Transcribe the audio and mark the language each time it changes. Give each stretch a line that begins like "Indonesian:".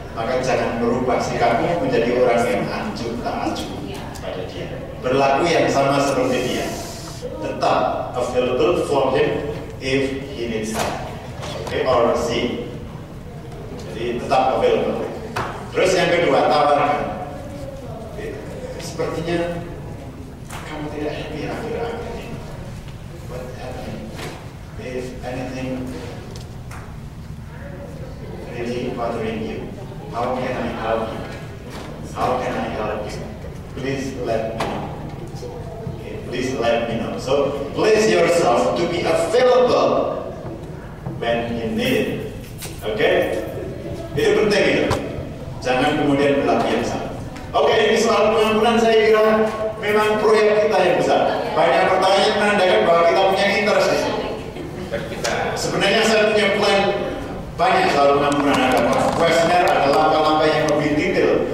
Indonesian: Maka jangan berubah sikapmu menjadi orang yang acuh tak acuh pada dia. Berlaku yang sama seperti dia. Tetap
English: available for him if he needs help, okay, or she.
Indonesian: Jadi tetap available. Terus yang kedua, tawarkan. Sepertinya kamu tidak happy akhir-akhir ini.
English: What happened? If anything really bothering you, how can I help you? How can I help you? Please let me know. Please let me know. So place yourself to be available when you need it.
Indonesian: Okay? Itu penting itu. Jangan kemudian berlaku yang sama. Oke, ini soal pengampunan saya kira memang proyek kita yang besar. Banyak pertanyaan menandakan bahwa kita punya interest di sini. Sebenarnya saya punya plan banyak soal pengampunan. Ada questionnaire, ada langkah-langkah yang lebih detail.